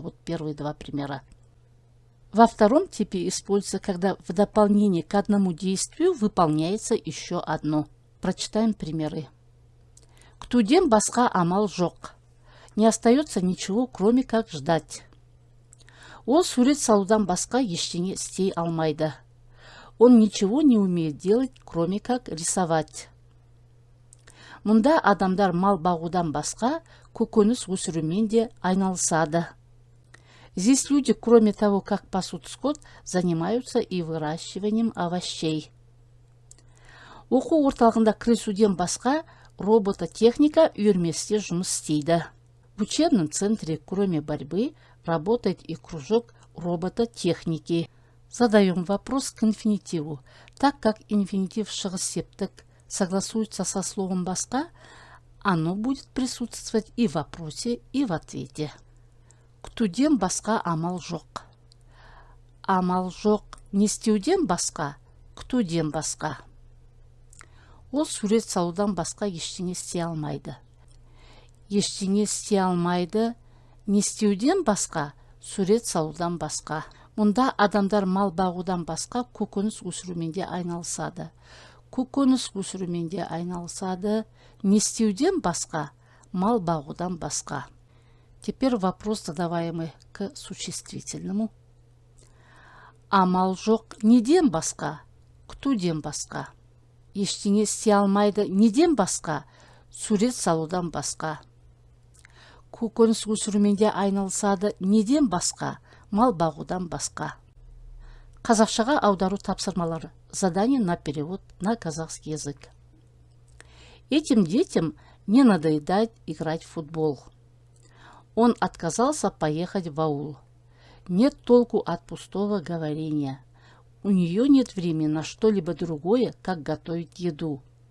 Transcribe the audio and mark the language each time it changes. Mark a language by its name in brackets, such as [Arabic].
[Russian] Вот первые два примера. Во втором типе используется, когда в дополнение к одному действию выполняется еще одно. Прочитаем примеры. [Kazakh] Күтуден басқа амал жоқ. [Russian] Не остается ничего, кроме как ждать. [Kazakh] Ол сурет салудан басқа ештеңе істей алмайды. [Russian] Он ничего не умеет делать, кроме как рисовать. [Kazakh] Мұнда адамдар мал бағудан басқа көкөніс өсірумен де айналысады. [Russian] Здесь люди, кроме того, как пасут скот, занимаются и выращиванием овощей. [Kazakh] Оқу орталығында кірісуден басқа робототехника үйірместе жұмыс істейді. [Russian] В учебном центре, кроме борьбы, работает и кружок робототехники. Задаем вопрос к инфинитиву. Так как инфинитив шығыс септік согласуется со словом басқа, оно будет присутствовать и в вопросе, и в ответе. [Kazakh] Күтуден басқа амал жоқ. Амал жоқ не істеуден басқа, күтуден басқа. Ол сурет салудан басқа ештеңе істей алмайды. Ештеңе істей алмайды не істеуден басқа, сурет салудан басқа. Мұнда адамдар мал бағудан басқа көкөніс өсірумен де айналысады. Көкөніс өсірумен де айналысады. Не істеуден басқа, мал бағудан басқа. [Russian] Теперь вопрос, задаваемый к существительному. [Kazakh] Амал жоқ неден басқа, күтуден басқа. Ештеңе істей алмайды неден басқа, сурет салудан басқа. Көкөніс өсірумен де айналысады неден басқа, мал бағудан басқа. Қазақшаға аудару тапсырмалары. [Russian] Задание на перевод на казахский язык. Этим детям не надоедает играть в футбол. Он отказался поехать в аул. Нет толку от пустого говорения. У нее нет времени на что-либо другое, как готовить еду.